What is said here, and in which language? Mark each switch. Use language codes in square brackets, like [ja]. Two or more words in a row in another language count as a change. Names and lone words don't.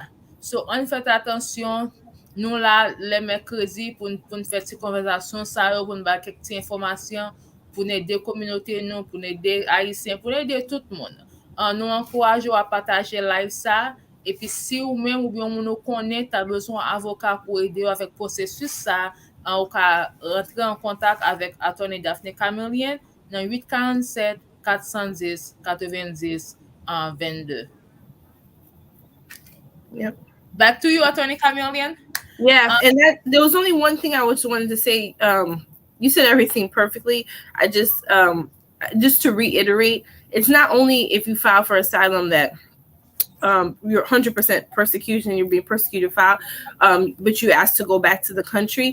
[ht] So, an fèt atensyon, nou la le merkredi pou nou fè ti konversasyon sa yo pou nou ba kek ti informasyon pou n'ede kominote nou, pou n'ede Haitien, pou n'ede tout moun. Nou ankoraj ou a pataje live sa, epi si ou men ou bien moun nou konen, ta bezon avokat pou ede ou avèk prosesus sa, ou ka rentre en kontak avèk Attorney Daphnée Camilien nan 847 410 90 22. [en] Yep. Back to you, Attorney Camilien. Yeah, and that there was only one thing I just wanted to say. You said everything perfectly. I just to reiterate, it's not only if you file for asylum that you're 100% persecution, you're being persecuted file, but you asked to go back to the country.